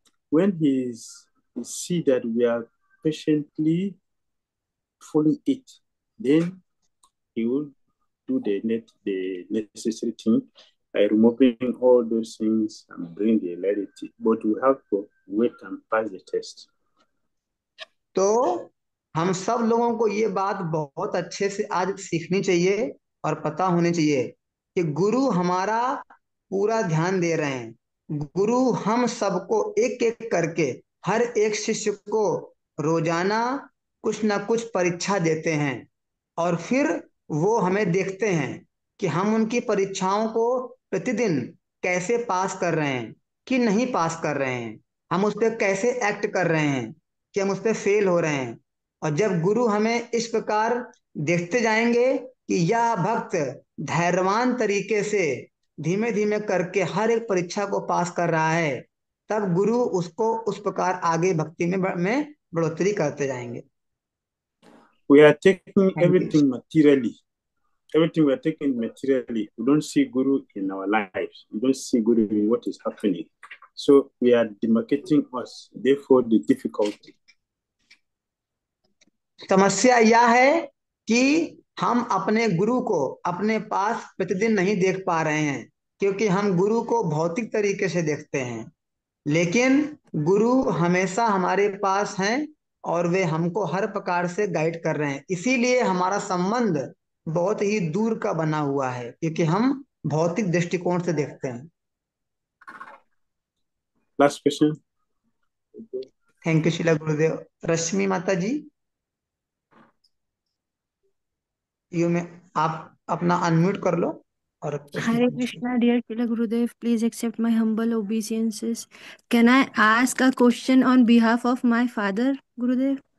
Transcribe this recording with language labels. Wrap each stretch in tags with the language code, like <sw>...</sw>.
<en>When he see that we are patiently following it, then he will do the necessary thing by removing all those things and bring the reality. But we have to wait and pass the test.</en> <hi>तो हम सब लोगों को ये बात बहुत अच्छे से आज सीखनी चाहिए और पता होनी चाहिए कि गुरु हमारा पूरा ध्यान दे रहे हैं। गुरु हम सबको एक एक करके हर एक शिष्य को रोजाना कुछ ना कुछ परीक्षा देते हैं और फिर वो हमें देखते हैं कि हम उनकी परीक्षाओं को प्रतिदिन कैसे पास कर रहे हैं कि नहीं पास कर रहे हैं, हम उस पर कैसे एक्ट कर रहे हैं कि हम उस पर फेल हो रहे हैं। और जब गुरु हमें इस प्रकार देखते जाएंगे कि यह भक्त धैर्यवान तरीके से धीमे धीमे करके हर एक परीक्षा को पास कर रहा है, तब गुरु उसको उस प्रकार आगे भक्ति में बढ़ोतरी करते जाएंगे।</hi> <en>We are taking everything materially. Everything we are taking materially. We don't see Guru in our lives. We don't see Guru in what is happening. So we are demarcating us. Therefore, the difficulty.</en> <hi>समस्या यह है कि हम अपने गुरु को अपने पास प्रतिदिन नहीं देख पा रहे हैं, क्योंकि हम गुरु को भौतिक तरीके से देखते हैं, लेकिन गुरु हमेशा हमारे पास हैं और वे हमको हर प्रकार से गाइड कर रहे हैं। इसीलिए हमारा संबंध बहुत ही दूर का बना हुआ है, क्योंकि हम भौतिक दृष्टिकोण से देखते हैं।</hi> <en>Last question. Thank you Shila Gurudev.</en> <hi>रश्मि माता जी, आप अपना अनम्यूट कर लो और</hi> <en>Hare Krishna, dear Shila Gurudev, please accept my humble obeisances. Can I ask a question on behalf of my father, Gurudev?</en>